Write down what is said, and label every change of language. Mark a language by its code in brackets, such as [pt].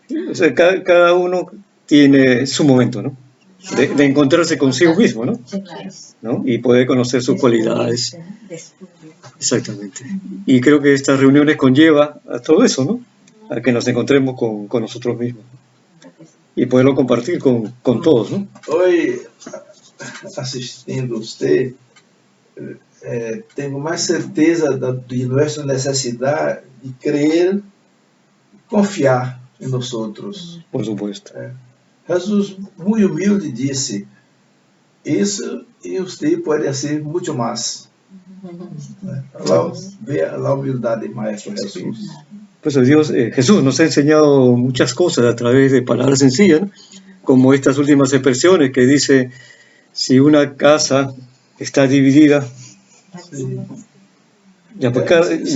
[es] O sea, cada uno tiene su momento, ¿no? De encontrarse consigo mismo, ¿no? ¿No? Y poder conocer sus cualidades. Exactamente. Y creo que estas reuniones conlleva a todo eso, ¿no? A que nos encontremos con nosotros mismos. Y poderlo compartir con todos, ¿no? [pt] Hoy, assistindo usted, tenho mais certeza de nossa necessidade de crer, confiar em nós outros. [es] Por supuesto. [pt] Jesus, muito humilde, disse: isso e você pode ser muito mais. Ve a humildade de Maestro Jesús. [es] Pues Jesús nos ha enseñado muchas cosas a través de palabras sencillas, ¿no? Como estas últimas expresiones que dice, si una casa está dividida, Ya, pues, Si